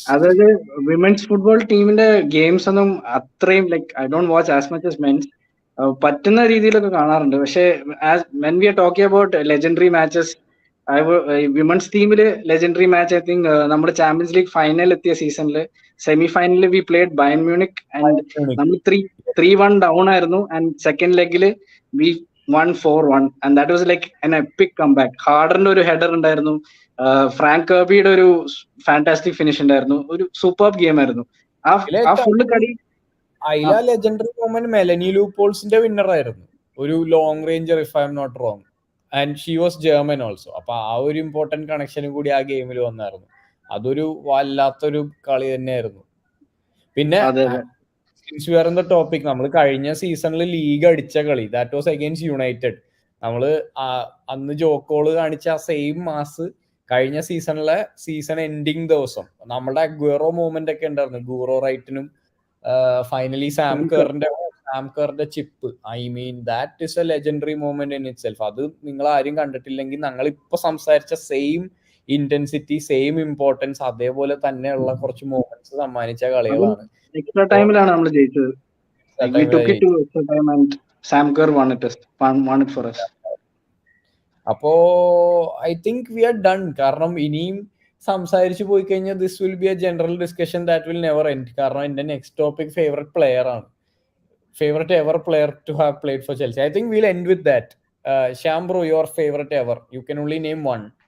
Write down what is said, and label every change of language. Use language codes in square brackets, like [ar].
[ml] അതായത് women's football ടീമിന്റെ games ഒന്നും അത്രയും [en] Like I don't watch as much as mens. [ml] പറ്റുന്ന രീതിയിലൊക്കെ കാണാറുണ്ട്. പക്ഷെ [en] when we are talking about [ml] legendary matches, women's ടീമില് ലെജൻഡറി മാച്ച് ഐ തിങ്ക് നമ്മുടെ ചാമ്പ്യൻസ് ലീഗ് ഫൈനൽ എത്തിയ സീസണിൽ സെമി ഫൈനലിൽ we played Bayern Munich and നമ്മൾ 3-1 ഡൗൺ ആയിരുന്നു. [en] and [ml] second ലെഗിൽ [en] We won 4-1 and that was like an epic comeback. [ml] ഹാർഡറിന്റെ ഒരു header ഉണ്ടായിരുന്നു, Frank കർബിയുടെ ഒരു ഫാന്റാസ്റ്റിക് ഫിനിഷ് ഉണ്ടായിരുന്നു. ഒരു സൂപ്പർ ഗെയിം ആയിരുന്നു ആ ഫുള്ള് കളി. അതിലെ ലെജൻഡറി മൊമെന്റ് മെലനി ലൂപോൾസിന്റെ വിന്നർ ആയിരുന്നു, ഒരു long ranger [en] If I'm not wrong. And she was German also. [ml] അപ്പൊ ആ ഒരു ഇമ്പോർട്ടന്റ് കണക്ഷനും കൂടി ആ ഗെയിമിൽ വന്നായിരുന്നു. അതൊരു വല്ലാത്തൊരു കളി തന്നെയായിരുന്നു. പിന്നെ വേറെ ടോപ്പിക്, നമ്മൾ കഴിഞ്ഞ സീസണിൽ ലീഗ് അടിച്ച കളി [en] that was against [ml] യുണൈറ്റഡ്. നമ്മള് അന്ന് ജോക്കോള് കാണിച്ച ആ സെയിം മാസ് കഴിഞ്ഞ സീസണിലെ സീസൺ എൻഡിങ് ദിവസം നമ്മുടെ ഗുറോ മൂവ്മെന്റ് ഒക്കെ ഉണ്ടായിരുന്നു. ഗൂറോ റൈറ്റിനും finally Sam കറിന്റെ chip. [en] I mean that is a legendary movement in itself. [ml] അത് നിങ്ങൾ ആരും കണ്ടിട്ടില്ലെങ്കിൽ ഞങ്ങൾ ഇപ്പൊ സംസാരിച്ച സെയിം ഇന്റൻസിറ്റി, സെയിം ഇമ്പോർട്ടൻസ്, അതേപോലെ തന്നെയുള്ള കുറച്ച് മൂവ്മെന്റ്സ് സമ്മാനിച്ച കളികളാണ്. എക്സ്ട്രാ ടൈമിലാണ് നമ്മൾ ജയിച്ചത്. [en] We took it to extra time and Sam Kerr won it for us. [ml] അപ്പോ [en] I think we are done. [ml] കാരണം ഇനിയും സംസാരിച്ചു പോയി കഴിഞ്ഞാൽ [en] This will be a general discussion that will never end. [ml] കാരണം എന്റെ [en] Next topic favourite player ആണ്, favourite ever player to have played for Chelsea. I think will end with that. Shyam bro, your favourite ever. You can only name one.